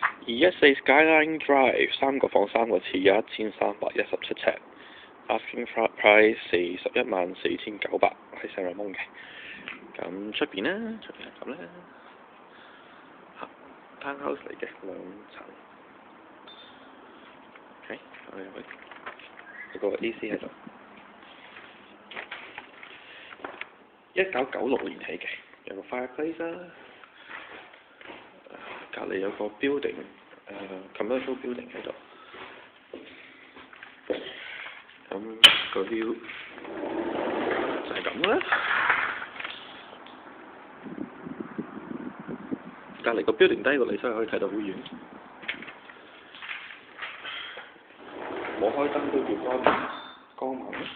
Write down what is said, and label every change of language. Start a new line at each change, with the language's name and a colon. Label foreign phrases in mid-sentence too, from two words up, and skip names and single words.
Cantonese: 214 Skyline Drive 3 個房3個廁，1317尺 ，
English: asking price
Cantonese: 414900 係聖羅蒙嘅。咁出邊呢？出邊係咁咧，townhouse 嚟嘅2層。OK， 我哋入去，有個 AC 喺度。1996年起嘅，有個 fireplace 啦。隔離有個 building，
English: commercial building
Cantonese: 喺度。咁個 view 就係咁啦。隔離個 building 低過你，所以可以睇到好遠。冇開燈都叫光猛。